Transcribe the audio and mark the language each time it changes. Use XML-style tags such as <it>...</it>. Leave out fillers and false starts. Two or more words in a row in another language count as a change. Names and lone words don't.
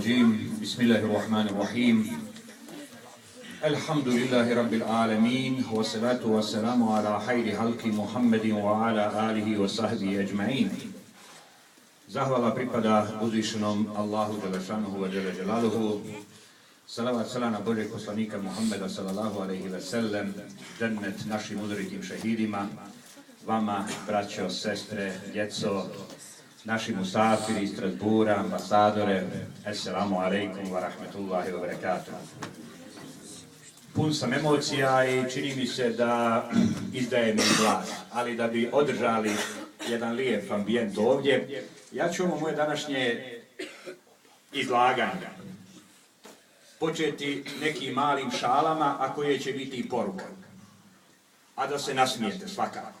<ar>الرجيم بسم الله الرحمن الرحيم الحمد لله رب العالمين والصلاة والسلام على خير خلق محمد وعلى آله وصحبه أجمعين.</ar> <bs>Zahvala pripada uzvišenom Allahu</bs> <ar>جل شأنه وجل جلاله.</ar> <bs>Salavat salam na Božeg poslanika Muhammeda</bs> <ar>صلى الله عليه وسلم,</ar> <bs>džennet našim uzoritim šehidima, vama, braćo, sestre, djeco, naši musafiri iz Strasbura, ambasadore,</bs> <ar>السلام عليكم ورحمة الله وبركاته.</ar> <bs>Pun sam emocija i čini mi se da izdajem im glas, ali da bi održali jedan lijep ambijent ovdje, ja ću ovo moje današnje izlaganje početi nekim malim šalama, a koje će biti i poruka, a da se nasmijete svakako.</bs>